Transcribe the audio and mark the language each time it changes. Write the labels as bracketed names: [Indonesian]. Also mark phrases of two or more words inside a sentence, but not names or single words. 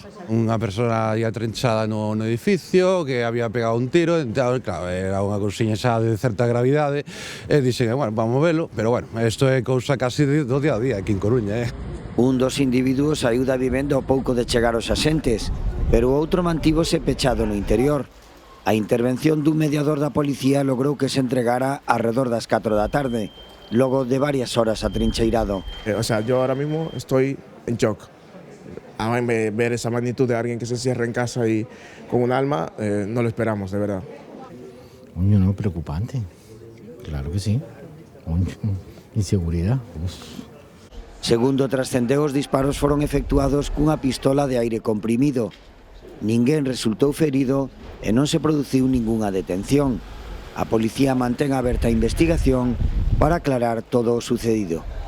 [Galician] Unha persona ia trinchada no edificio que había pegado un tiro, entón, claro, era unha cousiña xa de certa gravidade e dixen, bueno, vamos velo, pero bueno, isto é cousa casi do día a día aquí en Coruña, Un dos individuos saiu da vivenda ao pouco de chegar os axentes, pero o outro mantívose pechado no interior. A intervención dun mediador da policía logrou que se entregara arredor das 4 da tarde, logo de varias horas atrincheirado. [Spanish] O sea, yo ahora mismo estoy en shock. A ver esa magnitud de alguien que se cierra en casa y con un alma, no lo esperamos, de verdad. Coño, no, preocupante. Claro que sí. Coño, inseguridad. [Galician] Segundo trascendeu, os disparos foron efectuados cunha pistola de aire comprimido. Ninguén resultou ferido e non se produciu ningunha detención. A policía mantén aberta a investigación para aclarar todo o sucedido.